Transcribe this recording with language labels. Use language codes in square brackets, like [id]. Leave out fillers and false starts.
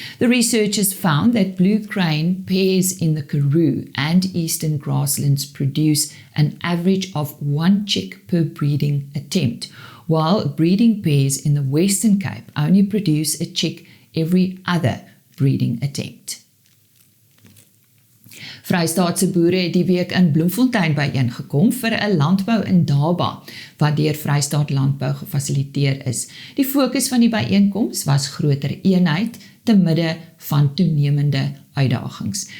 [en] The researchers found that blue crane pairs in the Karoo and eastern grasslands produce an average of 1 chick per breeding attempt, while breeding pairs in the Western Cape only produce a chick every other breeding attempt. [af] Vrystaatse boere het die week in Bloemfontein byeengekom vir 'n landbou-indaba wat deur Vrystaat Landbou gefasiliteer is. Die fokus van die byeenkoms was groter eenheid te midde van toenemende uitdagings.